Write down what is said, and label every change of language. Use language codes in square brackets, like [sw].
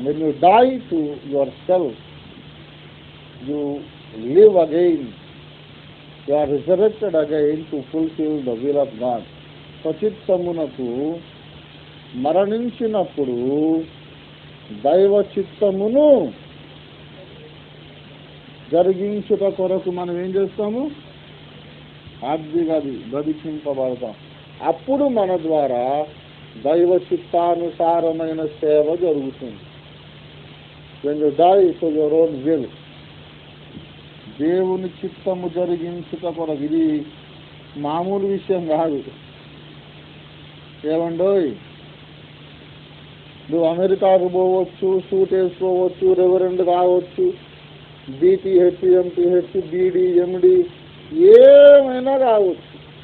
[en] When you die to yourself, you live again. You are resurrected again to fulfill the will of God. [te] స్వచిత్తమునకు మరణించినప్పుడు దైవ చిత్తమును జరిగించుట కొరకు మనం ఏం చేస్తాము? అది బ్రతికింపబడతాం. అప్పుడు మన ద్వారా దైవ చిత్తానుసారమైన సేవ జరుగుతుంది. [en] When you die to your own will, [te] దేవుని చిత్తము జరిగించుట కొరకు. ఇది మామూలు విషయం కాదు. ఏమండోయ్, నువ్వు అమెరికాకు పోవచ్చు, సూట్ వేసుకోవచ్చు, రెవరెండ్ కావచ్చు, BTH, MTH, BD, MD ఏమైనా కావచ్చు.